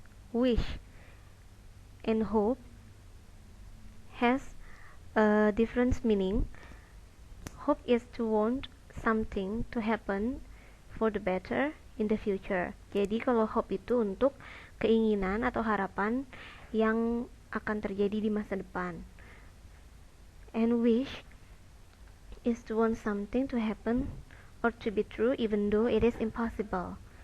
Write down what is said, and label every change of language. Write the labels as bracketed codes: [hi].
[en] Wish and hope has a different meaning. Hope is to want something to happen for the better in the future. [id] Jadi kalau hope itu untuk keinginan atau harapan yang akan terjadi di masa depan. [en] And wish is to want something to happen or to be true even though it is impossible.